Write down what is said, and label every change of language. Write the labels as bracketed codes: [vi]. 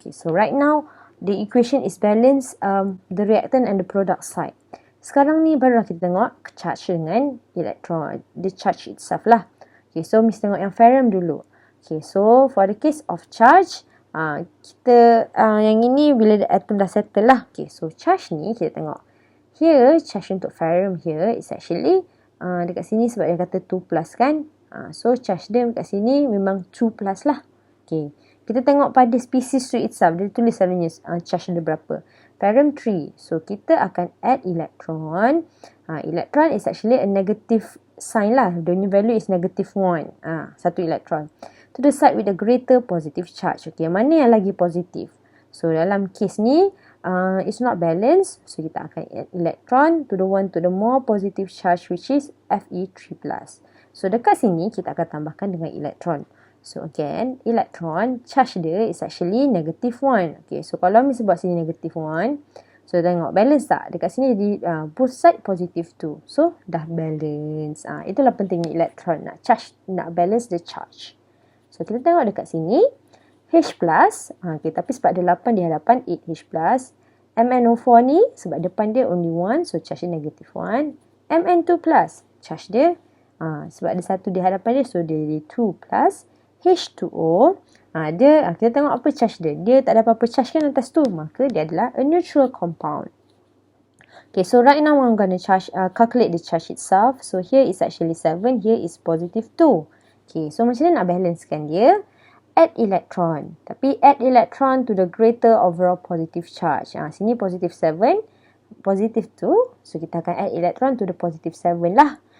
[en] Okay, so right now, the equation is balanced, the reactant and the product side. [ms] Sekarang ni barulah kita tengok charge dengan electron. [en] The charge itself [ms] lah. Okay, so mesti tengok yang ferrum dulu. [en] Okay, so for the case of charge, [ms] kita yang ini bila [en] the atom dah settle lah. [ms] Okay, so charge ni kita tengok. Here, charge untuk ferrum [en] here is actually [ms] dekat sini sebab dia kata 2+ kan. So charge dia dekat sini memang 2+ lah. Okay, kita tengok pada species tu itself. Dia tulis sebenarnya charge dia berapa. Ferrum 3. So kita akan add electron. [en] Electron is actually a negative sign lah. The new value is -1. [ms] Satu electron. [en] To the side with a greater positive charge. [ms] Okay, mana yang lagi positif? So, dalam case ni, [en] it's not balanced. So, [ms] kita akan [en] add electron to the one to the more positive charge, which is Fe3+. [ms] So, dekat sini, kita akan tambahkan dengan electron. [en] So, again, electron, charge dia is actually -1. [ms] Okay, so kalau misalnya buat sini -1, so, tengok, balance tak? Dekat sini jadi both side positive 2. So, dah balance. Itulah pentingnya electron. Nak balance the charge. So, kita tengok dekat sini. H+. Okay, tapi sebab ada 8 di hadapan, 8H+. MnO4 ni, sebab depan dia only 1. So, charge dia -1. Mn2+. Charge dia, sebab ada 1 di hadapan dia. So, dia jadi 2+. H2O. Kita tengok apa charge dia. Dia tak ada apa-apa charge kan atas tu. Maka dia adalah [en] a neutral compound. Okay, so right now I'm going to calculate the charge itself. So, here is actually 7. Here is positive 2. Okay, so [ms] macam mana nak balancekan dia? [en] Add electron. Tapi add electron to the greater overall positive charge. Sini positive 7, positive 2. So, [ms] kita akan [en] add electron to the positive 7 lah.